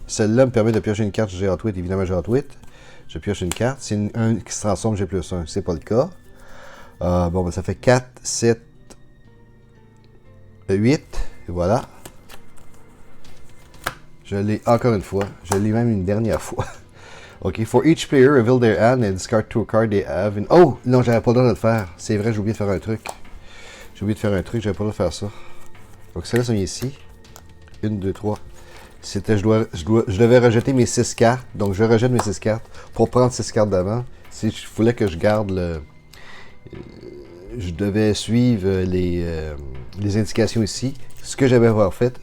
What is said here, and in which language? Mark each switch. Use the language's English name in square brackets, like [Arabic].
[French] Celle-là me permet de piocher une carte. J'ai Hotwit, évidemment, j'ai Hotwit. Je pioche une carte. C'est un qui se transforme, j'ai plus 1. C'est pas le cas. Bon, ben, ça fait 4, 7, 8. Et voilà. Je l'ai encore une fois. Je l'ai même une dernière fois. OK. [English] For each player, reveal their hand and discard 2 cards they have in... Oh! [French] Non, j'avais pas le droit de le faire. C'est vrai, j'ai oublié de faire un truc. J'avais pas le droit de faire ça. Donc, celle-là, ça vient ici. 1, 2, 3. C'était, je devais rejeter mes 6 cartes. Donc, je rejette mes 6 cartes pour prendre 6 cartes d'avant. Si je voulais que je garde le... je devais suivre les indications ici. Ce que j'avais pas fait.